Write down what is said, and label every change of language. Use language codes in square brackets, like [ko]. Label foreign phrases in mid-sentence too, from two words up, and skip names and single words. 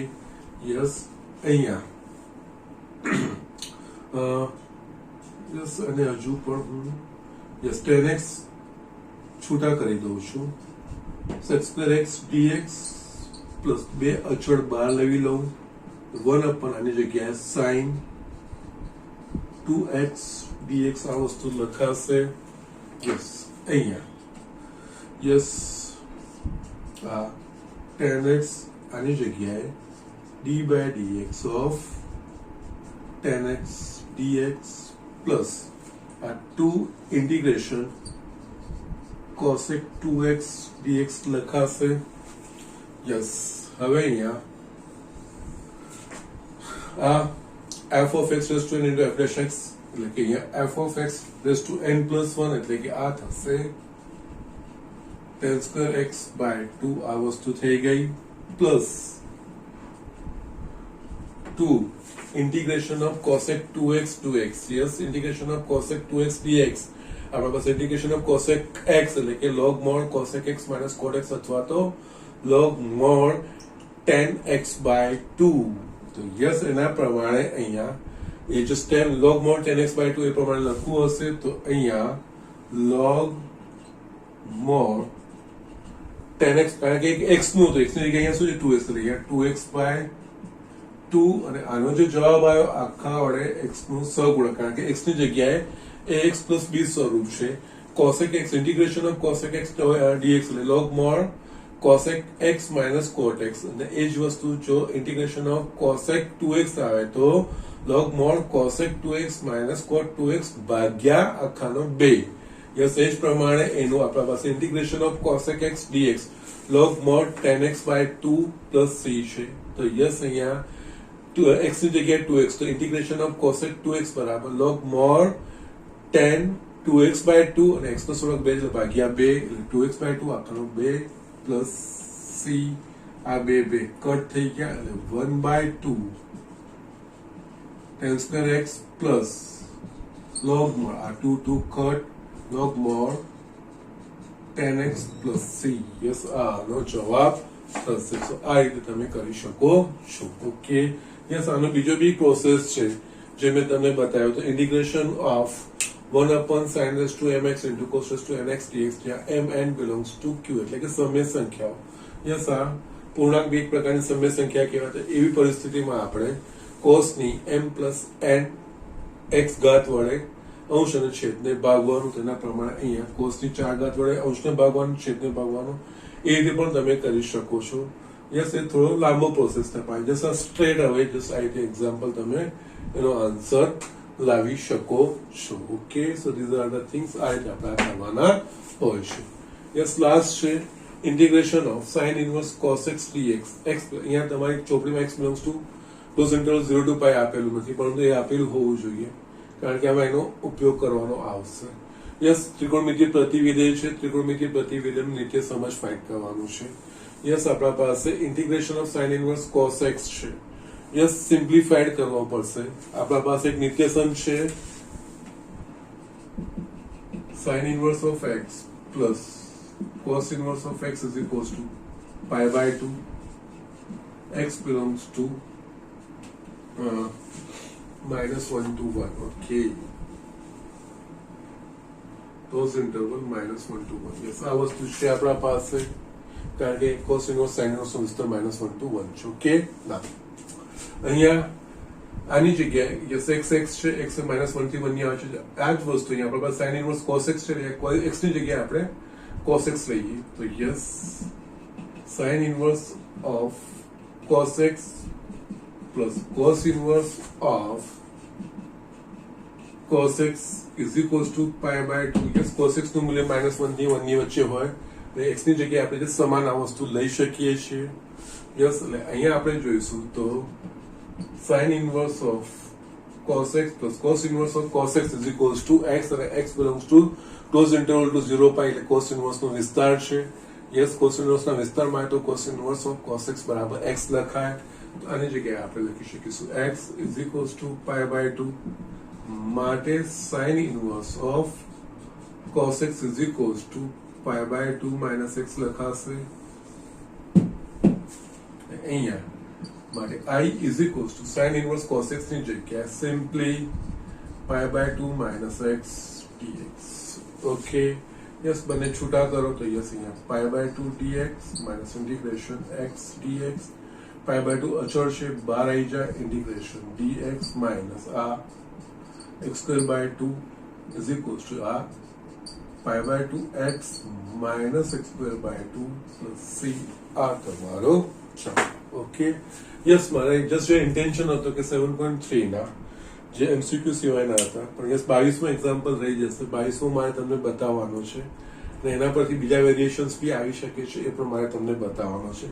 [gu] યસ, અહીંયા યસ, અને હજુ પણ હું યસ [en] tan x [gu] છૂટા કરી દઉં છું, [en] sec square x dx [gu] પ્લસ બે અચળ બહાર લઈ લઉં, 1 આની જગ્યાએ [en] sin 2x dx [gu] આ વસ્તુ લખાશે. યસ, અહીંયા યસ આ tan x આની જગ્યાએ [en] d/dx of tan x dx [gu] પ્લસ આ 2 ઇન્ટિગ્રેશન [en] cosec 2x dx [gu] લખાશે. યસ, હવે અહીંયા આ [en] f of x raised to n into f dash x [gu] એટલે કે અહીંયા [en] f of x raised to n plus 1 [gu] એટલે કે આ થશે [en] tan square x by 2 [gu] આ વસ્તુ થઈ ગઈ. [en] પ્લસ 2 integration of cosec 2x to x. yes, integration of cosec 2x dx [gu] આપણા પાસે [en] integration of cosec x [gu] એટલે કે [en] log mod cosec x minus cot x [gu] અથવા તો [en] log mod tan x by 2. [gu] તો યસ, એના પ્રમાણે અહીંયા એ જે tan [en] log mod tan x by 2 [gu] એ પ્રમાણે લખવું હશે. તો અહીંયા [en] log mod tan x [gu] કારણ કે x નું તો x ની જગ્યાએ અહીંયા શું છે 2x એટલે અહીંયા [en] 2x by 2 [gu] અને આનો જે જવાબ આવ્યો આખા વડે x નું સહગુણક કારણ કે x ની જગ્યાએ [en] ax plus b [gu] સ્વરૂપ છે. [en] cosec x integration of cosec x dx એટલે log mod cosec x minus cot x [gu] અને એ જ વસ્તુ જો [en] integration of cosec 2x [gu] આવે તો [en] log mod cosec 2x minus cot 2x [gu] ભાગ્યા આખાનો [en] 2. યસ, [gu] એ જ પ્રમાણે એનું આપણા પાસે [en] integration of cosec x dx log mod tan x by 2 plus c છે. [gu] તો યસ, અહીંયા x ની જગ્યાએ 2x તો [en] integration of cosec 2x [gu] બરાબર [en] log mod tan 2x by 2 [gu] અને x નો સહગુણક 2 એટલે ભાગ્યા 2 એટલે [en] 2x by 2 [gu] આખાનો 2 પ્લસ c આ 2 કટ થઈ ગયા એટલે [en] 1/2 tan square x [gu] પ્લસ [en] log mod [gu] આ 2 કટ [en] log mod tan x plus c. [gu] યસ, આનો જવાબ થશે. તો આ રીતે તમે કરી શકો છો. ઓકે, યસ, આનો બીજો બી પ્રોસેસ છે જે મેં તમને બતાવ્યો તો [en] integration of [gu] 1 [en] sin raised to mx into cos raised to nx dx [gu] જ્યાં [en] mn belongs to q [gu] એટલે કે સમય સંખ્યાઓ. યસ, આ પૂર્ણાંક બી એક પ્રકારની સમય સંખ્યા કહેવાય. એવી પરિસ્થિતિમાં આપણે cos ની [en] m plus n x [gu] ઘાત વડે અંશ અને છેદને ભાગવાનું, તેના પ્રમાણે અહીંયા cos ની 4 ઘાત વડે અંશને ભાગવાનું, છેદને ભાગવાનું, એ રીતે પણ તમે કરી શકો છો. યસ, એ થોડો લાંબો પ્રોસેસ થાય. જસ્ટ આ [en] straight away [gu] જસ્ટ આ રીતે એક્ઝામ્પલ તમે એનો આન્સર લાવી શકો છો. [en] okay, so these are the things [gu] આ રીતે આપણે કરવાના હોય છે. [en] yes, last છે integration of sin inverse cos x dx. [gu] x અહીંયા તમારી ચોપડીમાં [en] x belongs to cos interval 0 to pi [gu] આપેલું નથી, પરંતુ એ આપેલું હોવું જોઈએ કારણ કે આમાં એનો ઉપયોગ કરવાનો આવશે. યસ, ત્રિકોણમિતિય પ્રતિવિધેય છે. ત્રિકોણમિતિય પ્રતિવિધેયનું નિત્ય સમજ ફાઇન્ડ કરવાનું છે. [en] યસ, [gu] આપણા પાસે [en] integration of sin inverse cos x છે. yes, simplified [gu] કરવા પડશે. આપણા પાસે એક નિત્યસમ છે [en] sin inverse of x plus cos inverse of x is equals to pi by 2. X belongs to -1 to 1. Okay. Those interval -1 to 1. Yes, [gu] આ વસ્તુ છે આપણા પાસે કારણ કે [en] cos inverse sin inverse [gu] નો વિસ્તાર [en] -1 to 1 [gu] છે. ઓકે ના અહીંયા આની જગ્યાએ યસ x છે x -1 થી 1 ની આવે છે. આ જ વસ્તુ અહીંયા આપણા પાસે [en] sin inverse cos x છે x [gu] ની જગ્યાએ આપણે [en] cos x [gu] લઈએ તો [en] યસ sin inverse of cos x plus cos inverse of cos x is equals to pi by 2. [gu] yes cos x નું મૂલ્ય -1 થી 1 ની વચ્ચે હોય એટલે x ની જગ્યાએ આપણે જે સમાન આ વસ્તુ લઈ શકીએ છીએ. યસ એટલે અહીંયા આપણે જોઈશું તો [en] sin inverse of cos x plus cos inverse of cos x is equals to x અને x belongs to close interval to 0 pi એટલે cos inverse [gu] નો વિસ્તાર છે. [en] યસ cos inverse [gu] ના વિસ્તારમાં તો [en] cos inverse of cos x [gu] બરાબર x લખાય તો આની જગ્યાએ આપણે લખી શકીશું [en] x is equals to pi by 2 માટે sin inverse of cos x is equals to pi by 2 minus x [gu] લખાશે. અહીંયા માટે [en] I is equals to sin inverse cos x [gu] ની જગ્યાએ [en] simply pi by 2 minus x dx. okay yes [gu] બંને છૂટા કરો તો [en] yes અહીંયા pi by 2 dx minus integration x dx pi by 2 [gu] અચળ છે બહાર આવી જાય [en] integration dx minus આ x square by 2 is equals to આ pi by 2 x minus x square by 2 plus c [gu] આ તમારો ચાલો. [en] okay yes [gu] મારે જસ્ટ જે ઇન્ટેન્શન હતો કે 7.3 ના જે એમસીક્યુ સિવાયના હતા પણ યસ 22માં એક્ઝામ્પલ રહી જશે. 22માં મારે તમને બતાવવાનો છે અને એના પરથી બીજા વેરિએશન્સ બી આવી શકે છે એ પણ મારે તમને બતાવવાનો છે.